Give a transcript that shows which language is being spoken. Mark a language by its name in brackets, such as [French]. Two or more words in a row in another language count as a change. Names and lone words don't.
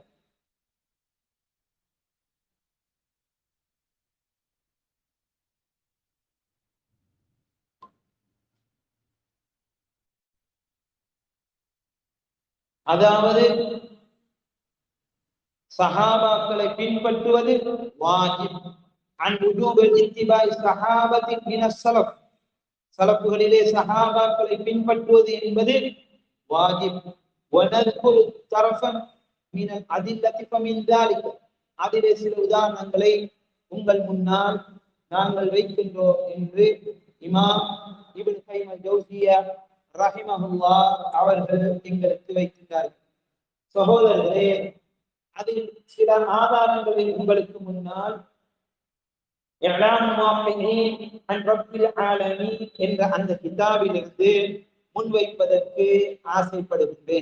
[Tamil] அதாவது சஹாபாக்களை பின்பற்றுவது வாஜிப். [Arabic] عن وجوب اتباع الصحابة من السلف, [Tamil] ஸலஃப்களிலே சஹாபாக்களை பின்பற்றுவது என்பது வாஜிப். [Arabic] وَنَذْكُرُ طَرَفًا مِنَ الْأَدِلَّةِ فَمِنْ ذَلِكَ [Tamil] அதிலே சில உதாரணங்களை உங்கள் முன்னால் நாங்கள் வைக்கின்றோம் என்று இமாம் இப்னு கைம் அல்-ஜௌசிய்யா ரஹிமஹுல்லாஹ் அவர்கள் எங்களுக்கு வைக்கின்றார்கள். சகோதரர்களே, அதில் சில ஆதாரங்களை உங்களுக்கு முன்னால் இஅலாம் முவாஃபிகீன் அன் ரப்பில் ஆலமீன் என்ற அந்த கிதாபிலிருந்து முன்வைப்பதற்கு ஆசைப்படுகின்றேன்.